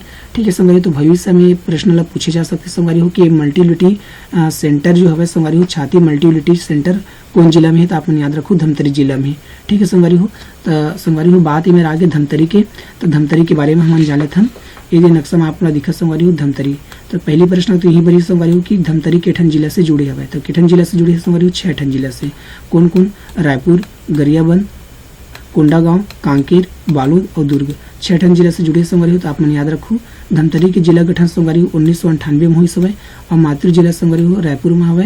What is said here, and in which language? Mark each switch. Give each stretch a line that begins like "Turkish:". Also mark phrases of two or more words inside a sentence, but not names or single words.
Chhattisgarhi: ठीक है संगवारी, तो भविष्य में प्रश्न ला पूछे जा सकते संगवारी हो कि
English: multiutility center
Chhattisgarhi: जो हवे संगवारी हो छाती
English: multiutility center
Chhattisgarhi: कौन जिला में है, तो आप याद रखो धमतरी जिला में। ठीक है संगवारी हो। तो संगवारी हो बात मेरे आगे धमतरी के, तो धमतरी के बारे में हम जाने थे। ये जो नक्शा में आपने दिखा संगवारी हो धमतरी। तो पहली प्रश्न तो यही बड़ी संगवारी हो कि धमतरी केठन जिला से जुड़े हुए। तो केठन जिला से जुड़े संगवारी हो 6 ठन जिला से कौन कौन, रायपुर, गरियाबंद, कोंडागांव, कांकेर, बालोद और दुर्ग 6 ठन जिला से जुड़े संगवारी हो। तो आप मन याद रखो धमतरी के जिला गठन संगवारी हो 1998 में हुई समय और मातृ जिला संगवारी हो रायपुर में हवे।